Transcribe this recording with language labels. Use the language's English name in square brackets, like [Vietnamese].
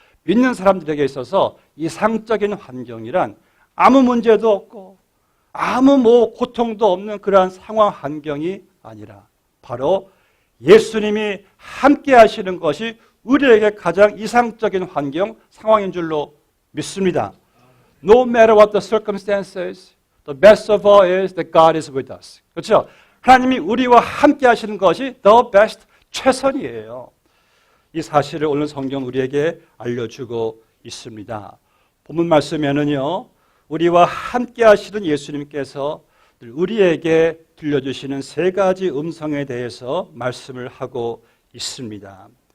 [Korean] 믿는 사람들에게 있어서 이상적인 환경이란 아무 문제도 없고 아무 고통도 없는 그러한 상황, 환경이 아니라 바로 예수님이 함께 하시는 것이 우리에게 가장 이상적인 환경, 상황인 줄로 믿습니다. [English] No matter what the circumstances, the best of all is that God is with us. [Korean] 그렇죠? 하나님이 우리와 함께 하시는 것이 the best, 최선이에요. 이 사실을 오늘 성경 우리에게 알려주고 있습니다. 본문 말씀에는요, 우리와 함께 하시는 예수님께서 우리에게 들려주시는 세 가지 음성에 대해서 말씀을 하고 있습니다.